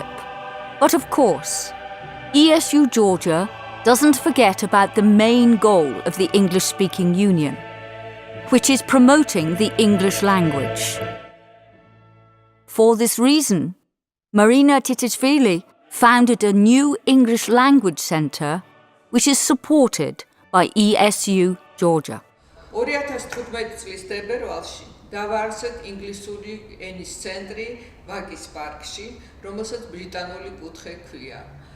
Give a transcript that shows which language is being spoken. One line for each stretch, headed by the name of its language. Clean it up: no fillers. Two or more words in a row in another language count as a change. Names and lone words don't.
English: But of course, ESU-Georgia doesn't forget about the main goal of the English-speaking union, which is promoting the English language. For this reason, Marina Titishvili founded a new English language centre, which is supported by ESU-Georgia.
Georgian: 2015 წლის თებერვალში დავაარსეთ ინგლისური ენის ცენტრი ვაკის პარკში, რომელსაც ბრიტანული კუთხე ჰქვია.